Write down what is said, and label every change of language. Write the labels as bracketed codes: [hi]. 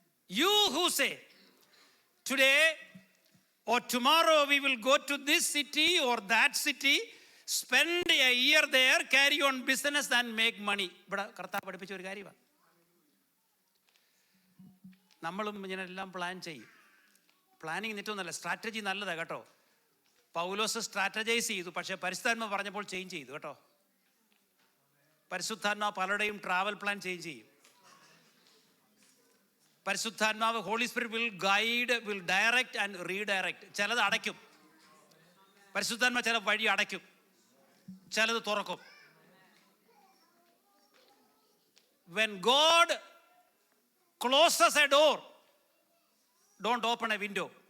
[en] You who say today or tomorrow we will go to this city or that city, spend a year there, carry on business and make money. [ml] ഇവിടെ കർത്താവ് പഠിപ്പിച്ച ഒരു കാര്യമാണ്. നമ്മളും ഇങ്ങനെല്ലാം plan ചെയ്യും. Planning ഏറ്റവും നല്ല സ്ട്രാറ്റജി നല്ലതാണ് കേട്ടോ. പൗലോസ് സ്ട്രാറ്റജൈസ് ചെയ്തു, പക്ഷേ പരിശുദ്ധാത്മാവ് പറഞ്ഞപ്പോൾ ചേഞ്ച് ചെയ്തു കേട്ടോ. പരിശുദ്ധാത്മാവ് പലരുടെയും ട്രാവൽ പ്ലാൻ ചേഞ്ച് ചെയ്യും. [en] പരിശുദ്ധാത്മാവ് holy spirit will guide, will direct and redirect. [ml] ചിലത് അടയ്ക്കും, പരിശുദ്ധാത്മാവ് ചില വഴി അടയ്ക്കും, ചിലത് തുറക്കും. [en] When God closes a door, don't open a window.